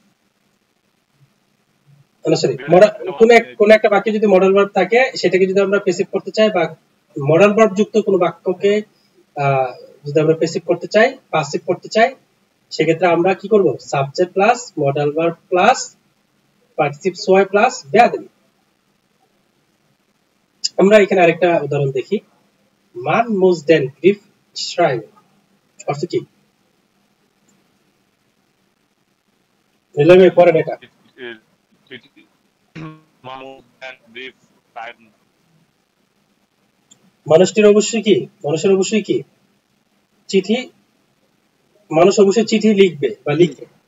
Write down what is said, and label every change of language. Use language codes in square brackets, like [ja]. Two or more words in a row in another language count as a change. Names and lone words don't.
[bn] সরি, কোন একটা বাক্যে যদি [en] modal verb [bn] থাকে, সেটাকে যদি আমরা প্যাসিভ করতে চাই, বা [en] modal verb [bn] যুক্ত কোন বাক্যকে যদি আমরা প্যাসিভ করতে চাই, পাসিভ করতে চাই, সেক্ষেত্রে আমরা কি করব? [en] subject plus modal verb plus [de] Partizip zwei [en] প্লাস werden। [bn] আমরা এখানে আরেকটা উদাহরণ দেখি। [de] মান muss den Brief schreiben, [bn] অর্থ কি? নিলামে পড়েন এটা। মানুষটির অবশ্যই কি, মানুষের অবশ্যই কি চিঠি, মানুষ অবশ্যই চিঠি লিখবে বা লিখে।